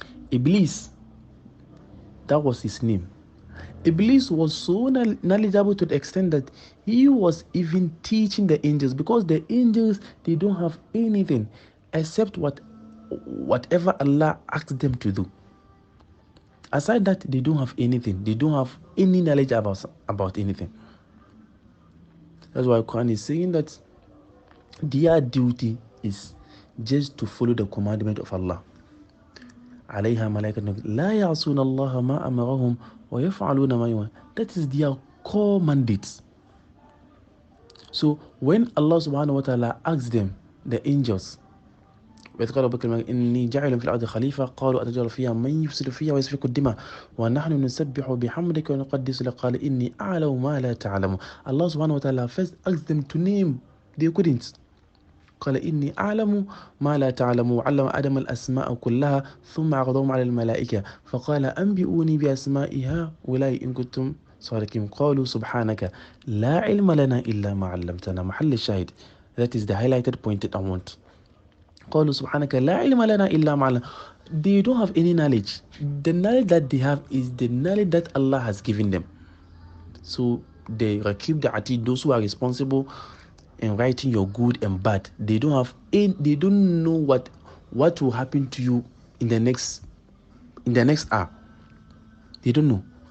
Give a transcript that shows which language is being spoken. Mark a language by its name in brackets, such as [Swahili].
[English] Iblis, that was his name. Iblis was so knowledgeable to the extent that he was even teaching the angels, because the angels, they don't have anything except whatever Allah asked them to do. Aside that, they don't have anything. They don't have any knowledge about anything. That's why Quran is saying that their duty is just to follow the commandment of Allah. [Arabic] عليها ملائكة لا يعصون الله ما أمرهم ويفعلون ما يؤمرون. [English] That is their core mandate. So when Allah subhanahu wa ta'ala asks them, the angels, [Arabic] وإذ قال ربك إني جاعل في الأرض خليفة قالوا أتجعل فيها من يفسد فيها ويسفك الدماء ونحن نسبح بحمدك ونقدس لك قال إني أعلم ما لا تعلم. [English] Allah subhanahu wa ta'ala first asked them to name. They couldn't. [Arabic] قال إني أعلم ما لا تعلم وعلم آدم الأسماء كلها ثم عرضهم على الملائكة فقال أنبئوني بأسماء هؤلاء إن كنتم صادقين قالوا سبحانك لا علم لنا إلا ما علمتنا. محل الشاهد. [English] That is the highlighted point that I want. [Arabic] قالوا سبحانك لا علم لنا إلا ما علمتنا. [English] They don't have any knowledge. The knowledge that they have is the knowledge that Allah has given them. So they keep the A.Y.T.A, those who are responsible in writing your good and bad. They don't know what will happen to you in the next hour. They don't know.